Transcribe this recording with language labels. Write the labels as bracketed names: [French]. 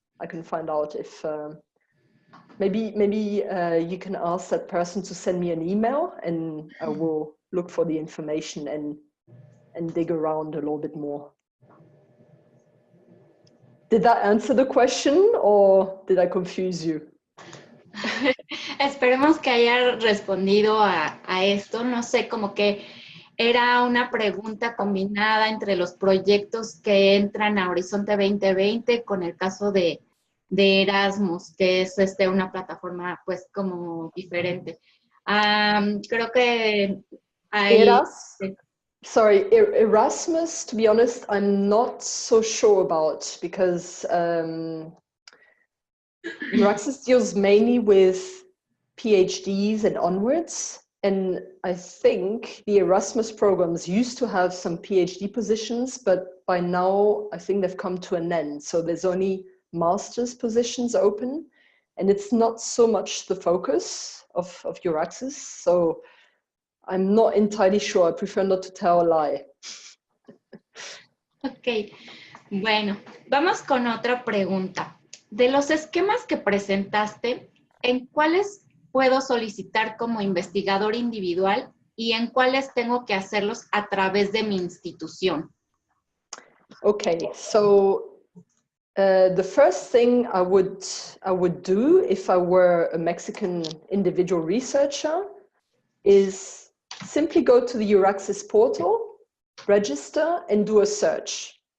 [English] If maybe you can ask that person to send me an email, and I will look for the information and dig around a little bit more. Did that answer the question, or did I confuse you? [Spanish] Esperemos que haya respondido a esto. No sé, como que era una pregunta combinada entre los proyectos que entran a Horizonte 2020 con el caso de Erasmus, que es una plataforma pues como diferente. Creo que hay... [English] Erasmus, to be honest, I'm not so sure about, because Euraxis deals mainly with PhDs and onwards. And I think the Erasmus programs used to have some PhD positions, but by now I think they've come to an end. So there's only master's positions open, and it's not so much the focus of Euraxis. So I'm not entirely sure. I prefer not to tell a lie. [Spanish] Ok, bueno, vamos con otra pregunta. De los esquemas que presentaste, ¿en cuáles puedo solicitar como investigador individual y en cuáles tengo que hacerlos a través de mi institución? [English] Okay, so the first thing I would do if I were a Mexican individual researcher is simply go to the Euraxis portal, register, and do a search.